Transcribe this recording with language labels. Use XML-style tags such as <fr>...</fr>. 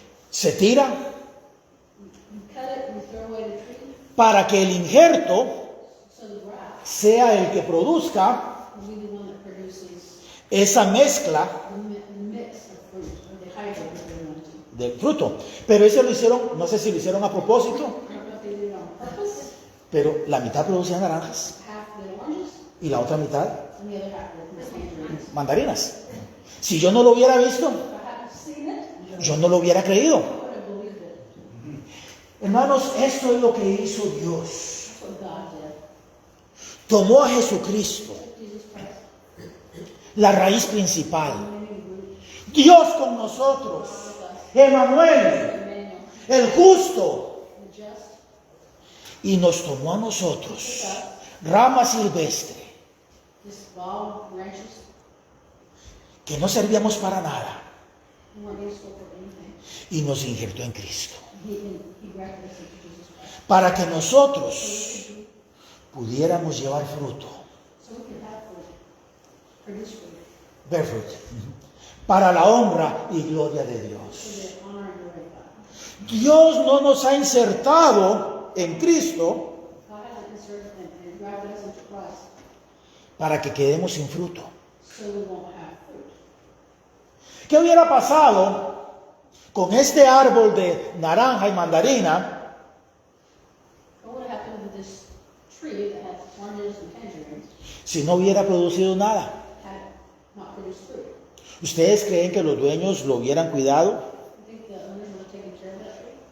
<es>se tira</es> <en>you cut it, you throw away the tree,</en> <es>para que el injerto</es> <en>so the graft</en> <es>sea el que produzca</es> <en>will be the one that produces</en> <es>esa mezcla</es> <en>the mix of fruit, or the hybrid that they want to.</en> <es>del fruto. Pero eso lo hicieron, no sé si lo hicieron a propósito,</es> <en>I don't know if they did it on purpose.</en> <es>pero la mitad producía naranjas</es> <en>Half did oranges,</en> <es>y la otra mitad</es> <en>and the other half did tangerines.</en> <es>mandarinas. Si yo no lo hubiera visto,</es> <en>If I hadn't seen it,</en> <es>yo no lo hubiera creído.</es> <en>I would have believed it.</en> <es>Hermanos, esto es lo que hizo Dios.</es> <en>That's what God did.</en> <es>Tomó a Jesucristo,</es> <en>Jesus Christ,</en> <es>la raíz principal.</es> <en>many root,</en> <es>Dios con nosotros, Emmanuel,</es> <en>Emmanuel,</en> <es>el justo,</es> <en>the just,</en> <es>y nos tomó a nosotros, rama silvestre,</es> <en>this bog branches,</en> <es>que no servíamos para nada,</es> <en>who weren't useful for anything.</en> <es>y nos injertó en Cristo,</es> <en>He grafted us into Jesus Christ.</en> <es>para que nosotros pudiéramos llevar fruto,</es> <en>So we can have fruit, produce fruit,</en> <es>ver fruto, para la honra y gloria de</es> <en>for</en> <es>Dios.</es> <en>the honor and glory of God.</en> <es>Dios no nos ha insertado en Cristo</es> <en>God has inserted and grafted us into Christ,</en> <es>para que quedemos sin fruto.</es> <en>so we won't have fruit.</en> <es>¿Qué hubiera pasado con este árbol de naranja y mandarina</es> <en>What would happen with this tree that had oranges and tangerines,</en> <es>si no hubiera producido nada?</es> <en>had not produced fruit?</en> <es>¿Ustedes creen que los dueños lo hubieran cuidado?</es> <en>I think the owners would have taken care of that tree,</en>